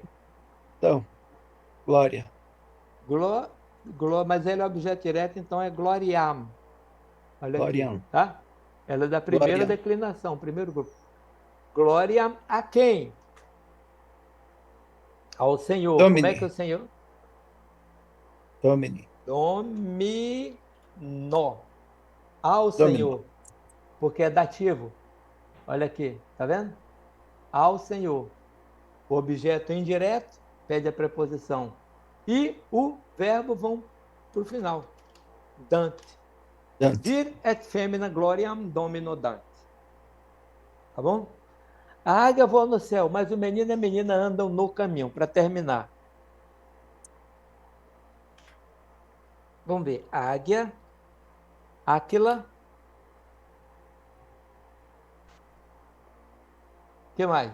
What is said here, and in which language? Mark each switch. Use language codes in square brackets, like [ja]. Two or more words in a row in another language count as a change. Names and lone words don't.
[pt] Então, glória. Mas ele é objeto direto, então é gloriam. Olha aqui, Gloriam. tá? Ela é da primeira Gloriam. declinação, primeiro grupo. Glória a quem? Ao Senhor. Como é que é o Domini. Senhor? Domini. Domino. Ao Domino. Senhor. Porque é dativo. Olha aqui, tá vendo? Ao Senhor. O objeto indireto pede a preposição. E o verbo vão para o final. Dante. Dante. [la] Vir et femina gloriam domino Dante. Tá bom? [pt] A águia voa no céu, mas o menino e a menina andam no caminho. Para terminar. Vamos ver. Águia. Áquila. O que mais?